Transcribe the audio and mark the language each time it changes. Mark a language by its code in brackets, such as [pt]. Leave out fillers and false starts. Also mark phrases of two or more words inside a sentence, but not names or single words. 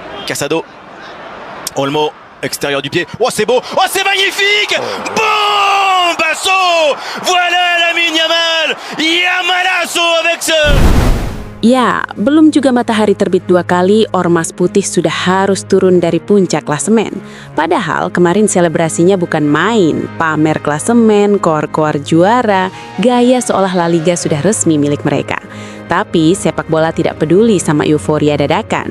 [fr] Casado. Olmo, extérieur du pied. Oh, c'est beau. Oh, c'est magnifique. Bon, Basso. Voilà Lamine Yamal. Yamalasso avec ce... [id] Ya, belum juga matahari terbit 2 kali, Ormas Putih sudah harus turun dari puncak klasemen. Padahal kemarin selebrasinya bukan main, pamer klasemen, koar-koar juara, gaya seolah La Liga sudah resmi milik mereka. Tapi sepak bola tidak peduli sama euforia dadakan.